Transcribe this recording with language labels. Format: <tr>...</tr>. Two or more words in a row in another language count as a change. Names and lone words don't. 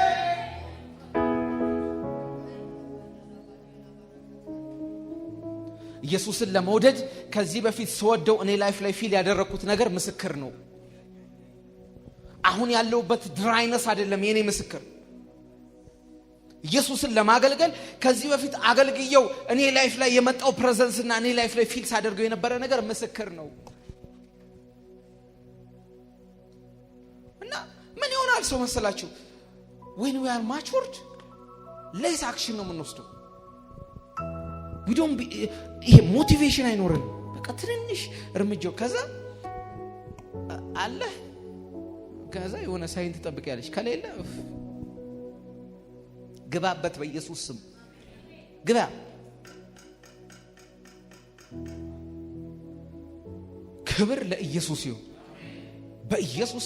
<am>ኢየሱስን ለመውደድ ከዚህ በፊት ስወደው እኔ ላይፍ ላይ ፊል ያደረኩት ነገር ምስክር ነው። አሁን ያለውበት ድራይነስ አይደለም የኔ ምስክር። ኢየሱስን ለማገልገል ከዚህ በፊት አገልግየው እኔ ላይፍ ላይ የመጣው ፕሬዘንስ እና እኔ ላይፍ ላይ ፊል ሳደርገው የነበረ ነገር ምስክር ነው። እና ምን ይሆናል ሰው መሰላችሁ?</am> <en>when we are matured less action</en> <am>ነው የምንወስደው።</am> <en>we don't be</en> <am>ይሄ ሞቲቬሽን አይኖርም። በቃ ትንሽ እርምጃው ከዛ አለ ከዛ የሆነ ሳይንት ተጠብቂያለሽ ከሌለ ግባበት በኢየሱስ ስም ግባ። ክብር ለኢየሱስ ይሁን። በኢየሱስ</am>